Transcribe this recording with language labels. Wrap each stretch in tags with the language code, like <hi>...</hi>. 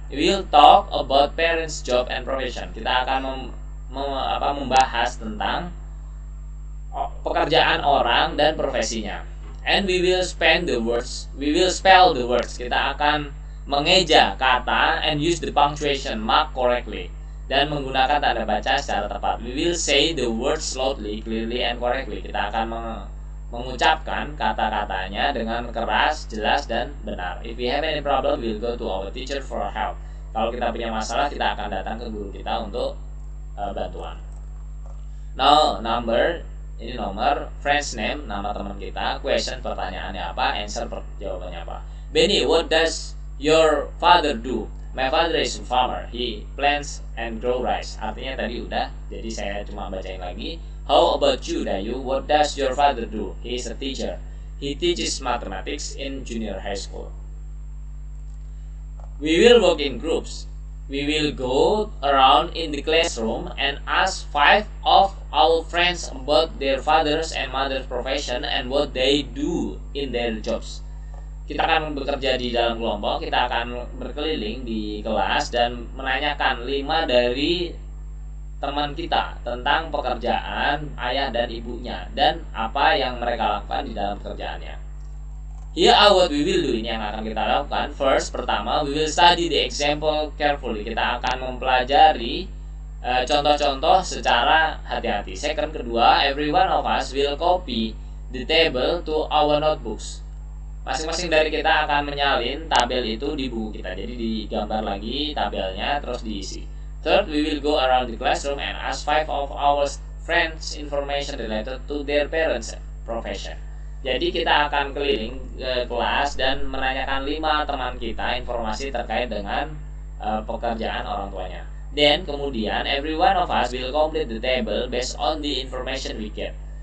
<en>We will talk about parents' job and profession.</en> <id>Kita akan membahas tentang pekerjaan orang dan profesinya.</id> <en>And we will spell the words.</en> <id>Kita akan mengeja kata</id> <en>and use the punctuation mark correctly,</en> <id>dan menggunakan tanda baca secara tepat.</id> <en>We will say the words slowly, clearly and correctly.</en> <id>Kita akan mengucapkan kata-katanya dengan keras, jelas dan benar.</id> <en>If we have any problem, we will go to our teacher for help.</en> <id>Kalau kita punya masalah, kita akan datang ke guru kita untuk bantuan. Now, ini nomor,</id> <en>friend's name,</en> <id>nama teman kita, question, pertanyaannya apa, answer, jawabannya apa.</id> <en>Benny, what does your father do? My father is a farmer. He plants and grow rice.</en> <id>Artinya tadi udah, jadi saya cuma bacain lagi.</id> <en>How about you, Dayu? What does your father do? He is a teacher. He teaches mathematics in junior high school. We will work in groups. We will go around in the classroom and ask 5 of our friends about their fathers and mothers' profession and what they do in their jobs.</en> <id>Kita akan bekerja di dalam kelompok, kita akan berkeliling di kelas dan menanyakan 5 dari teman kita tentang pekerjaan ayah dan ibunya dan apa yang mereka lakukan di dalam pekerjaannya.</id> <en>Here are what we will do,</en> <id>ini yang akan kita lakukan.</id> <en>First, pertama, we will study the example carefully.</en> <id>Kita akan mempelajari contoh-contoh secara hati-hati.</id> <en>Second, kedua, every one of us will copy the table to our notebooks.</en> <id>Masing-masing dari kita akan menyalin tabel itu di buku kita. Jadi digambar lagi tabelnya terus diisi.</id> <en>Third, we will go around the classroom and ask 5 of our friends information related to their parents' profession.</en> <id>Jadi kita akan keliling ke kelas dan menanyakan 5 teman kita informasi terkait dengan pekerjaan orang tuanya.</id> <en>Then kemudian every one of us will complete the table based on the information we get.</en>